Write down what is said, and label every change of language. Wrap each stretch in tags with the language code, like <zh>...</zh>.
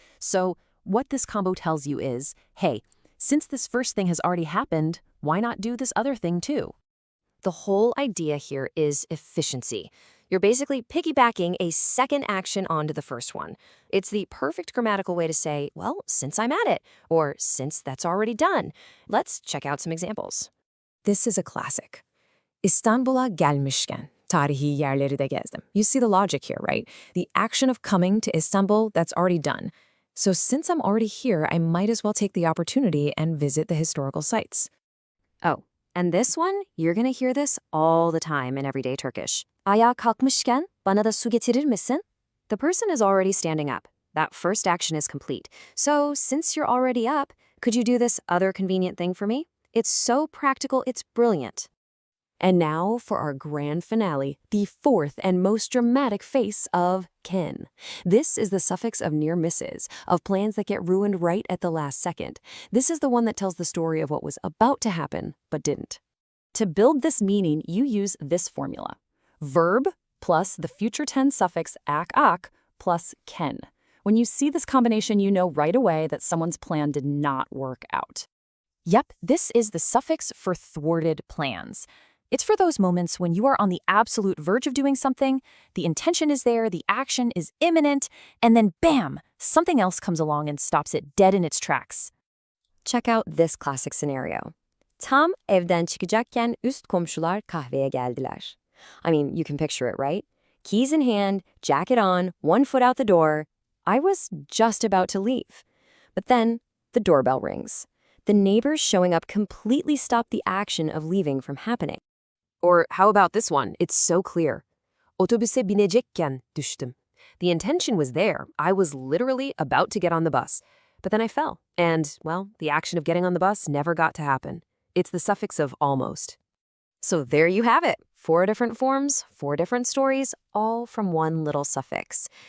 <en>So what this combo tells you is, hey, since this first thing has already happened, why not do this other thing too? The whole idea here is efficiency. You're basically piggybacking a second action onto the first one. It's the perfect grammatical way to say, well, since I'm at it, or since that's already done. Let's check out some examples. This is a classic.</en> <tr>İstanbul'a gelmişken tarihi yerleri de gezdim.</tr> <en>You see the logic here, right? The action of coming to Istanbul, that's already done. So since I'm already here, I might as well take the opportunity and visit the historical sites. Oh, and this one, you're going to hear this all the time in everyday Turkish.</en> <tr>Ayağa kalkmışken bana da su getirir misin?</tr> <en>The person is already standing up. That first action is complete. So since you're already up, could you do this other convenient thing for me? It's so practical, it's brilliant. And now for our grand finale, the fourth and most dramatic face of ken. This is the suffix of near misses, of plans that get ruined right at the last second. This is the one that tells the story of what was about to happen, but didn't. To build this meaning, you use this formula. Verb plus the future tense suffix ak plus ken. When you see this combination, you know right away that someone's plan did not work out. Yep, this is the suffix for thwarted plans. It's for those moments when you are on the absolute verge of doing something, the intention is there, the action is imminent, and then bam, something else comes along and stops it dead in its tracks. Check out this classic scenario.</en> <tr>Tam evden çıkacakken üst komşular kahveye geldiler.</tr> <en>I mean, you can picture it, right? Keys in hand, jacket on, one foot out the door. I was just about to leave. But then the doorbell rings. The neighbors showing up completely stopped the action of leaving from happening. Or how about this one? It's so clear.</en> <tr>Otobüse binecekken düştüm.</tr> <en>The intention was there. I was literally about to get on the bus. But then I fell. And, well, the action of getting on the bus never got to happen. It's the suffix of almost. So there you have it. 4 different forms, 4 different stories, all from one little suffix.</en>